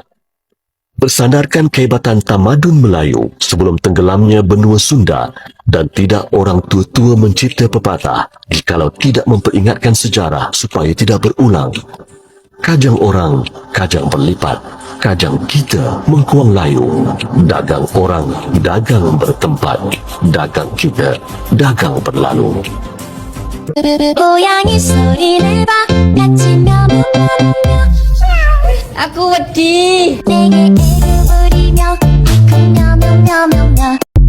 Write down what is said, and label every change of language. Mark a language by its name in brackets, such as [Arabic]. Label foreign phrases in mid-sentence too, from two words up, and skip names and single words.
[Malay] Bersandarkan kehebatan tamadun Melayu sebelum tenggelamnya benua Sunda dan tidak orang tua-tua mencipta pepatah jikalau tidak memperingatkan sejarah supaya tidak berulang. Kajang orang, kajang berlipat, kajang kita mengkuang layu, dagang orang, dagang bertempat, dagang kita, dagang berlalu. [Korean] 고양이 소리를 봐 같이 며며며며 [Javanese] Aku wedi. [Korean] 내게 애교 부리며 쿵쿵 며며 [English] meow meow meow.